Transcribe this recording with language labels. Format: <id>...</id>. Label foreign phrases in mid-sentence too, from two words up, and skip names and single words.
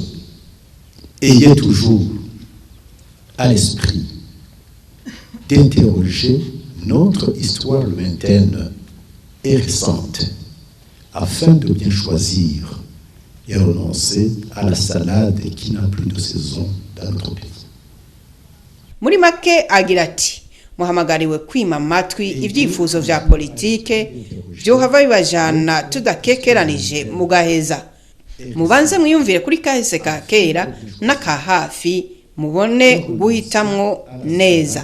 <fr>Ayez toujours à l'esprit d'interroger notre histoire lointaine et récente afin de bien choisir et renoncer à la salade qui n'a plus de saison dans notre pays.</fr> <rn>Muri make agira ati muhamagariwe kwima amatwi ibyifuzo vya politike byohava bibajana tudakekeranije mugaheza mubanze mwiyumvire kuri kahise ka kera n'aka hafi mubone guhitamwo neza.</rn>